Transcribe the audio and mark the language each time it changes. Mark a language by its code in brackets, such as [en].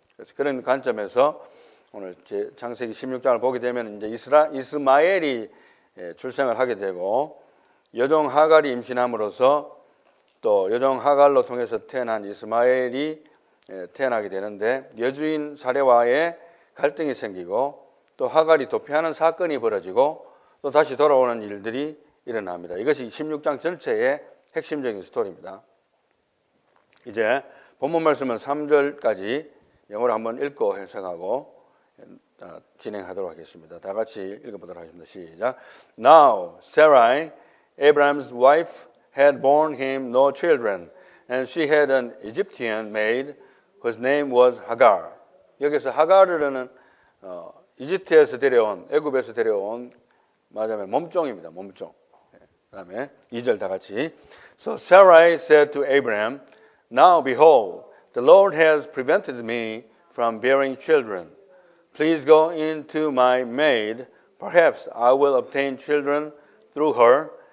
[ko] 그래서 그런 관점에서 오늘 창세기 16장을 보게 되면 이제 이스마엘이 출생을 하게 되고 여종 하갈이 임신함으로써 또 여종 하갈로 통해서 태어난 이스마엘이 태어나게 되는데 여주인 사레와의 갈등이 생기고 또 하갈이 도피하는 사건이 벌어지고 또 다시 돌아오는 일들이 일어납니다. 이것이 16장 전체의 핵심적인 스토리입니다. 이제 본문 말씀은 3절까지 영어로 한번 읽고 해석하고 진행하도록 하겠습니다. 다 같이 읽어보도록 하겠습니다. 시작. [en] Now Sarai, Abraham's wife, had borne him no children, and she had an Egyptian maid whose name was Hagar. [ko] 여기서 하가르는 이집트에서 데려온, 애굽에서 데려온 말하자면 몸종입니다. 몸종. 그다음에 2절 다 같이. [en] So Sarai said to Abraham, Now behold, the Lord has prevented me from bearing children. Please go in to my maid. Perhaps I will obtain children through her.